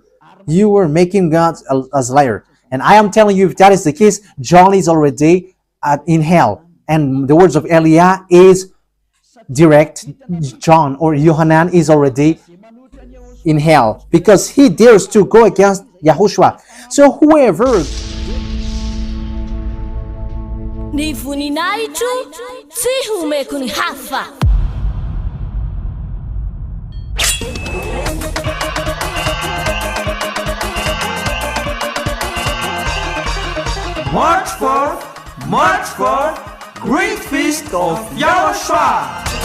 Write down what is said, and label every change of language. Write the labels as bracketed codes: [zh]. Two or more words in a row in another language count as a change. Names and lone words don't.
[en] You were making God as a liar. And I am telling you, if that is the case, John is already in hell. And the words of Eliah is direct. John or Yohanan is already in hell because he dares to go against Yahushua. So whoever [mg] Ny voninahitro tsy homeko ny hafa. [en] March 4th, Great Feast of YAHOSHUAH.